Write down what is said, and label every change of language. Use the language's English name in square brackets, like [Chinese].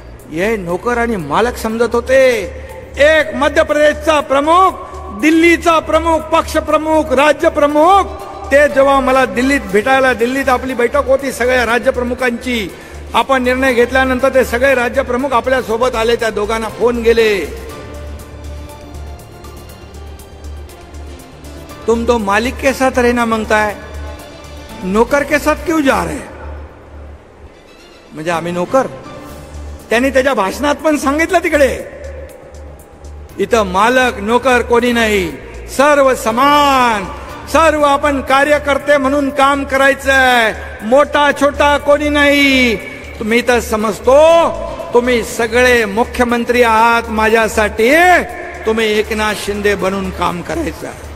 [Marathi] हे नोकर आणि मालक समजत होते. एक मध्य प्रदेशचा प्रमुख, दिल्लीचा प्रमुख, पक्ष प्रमुख, राज्य प्रमुख, ते जेव्हा मला दिल्लीत भेटायला, दिल्लीत आपली बैठक होती सगळ्या राज्य प्रमुखांची, आपण निर्णय घेतल्यानंतर ते सगळे राज्य प्रमुख आपल्या सोबत आले. त्या दोघांना फोन गेले, [Hindi] तुम तो मालिक के साथ रहना मांगता है, नौकर के साथ क्यों जा रहे? [Marathi] म्हणजे आम्ही नोकर. त्यांनी त्याच्या भाषणात पण सांगितलं तिकडे, इथं मालक नोकर कोणी नाही, सर्व समान, सर्व आपण कार्यकर्ते म्हणून काम करायचंय, मोठा छोटा कोणी नाही. तुम्ही तर समजतो तुम्ही सगळे मुख्यमंत्री आहात माझ्यासाठी, तुम्ही एकनाथ शिंदे बनून काम करायचं.